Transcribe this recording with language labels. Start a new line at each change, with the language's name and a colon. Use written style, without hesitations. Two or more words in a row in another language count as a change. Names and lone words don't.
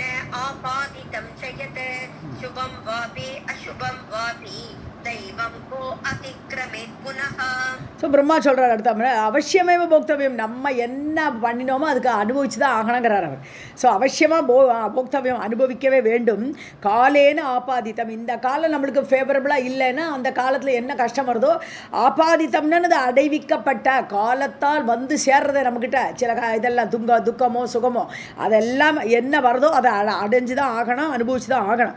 Sanskrit: आपादितं च यत् शुभं वापि अशुभं वापि दैवं को अतिक्रमेत् पुनः.
Tamil: ஸோ பிரம்மா சொல்கிறார் அடுத்த,
Sanskrit: अवश्यमेव भोक्तव्यम्,
Tamil: நம்ம என்ன பண்ணினோமோ அதுக்கு அனுபவிச்சு தான் ஆகணுங்கிறார் அவர். ஸோ அவசியமாக போக்தவியம், அனுபவிக்கவே வேண்டும். காலேன்னு ஆபாதித்தம், இந்த காலம் நம்மளுக்கு ஃபேவரபுளாக இல்லைன்னா அந்த காலத்தில் என்ன கஷ்டம் வருதோ, ஆபாதித்தம்னு அது அடைவிக்கப்பட்ட காலத்தால் சேர்றதை நம்மக்கிட்ட சில இதெல்லாம் துக்கமோ சுகமோ அதெல்லாம் என்ன வருதோ அதை அடைஞ்சு தான் ஆகணும், அனுபவிச்சு தான் ஆகணும்.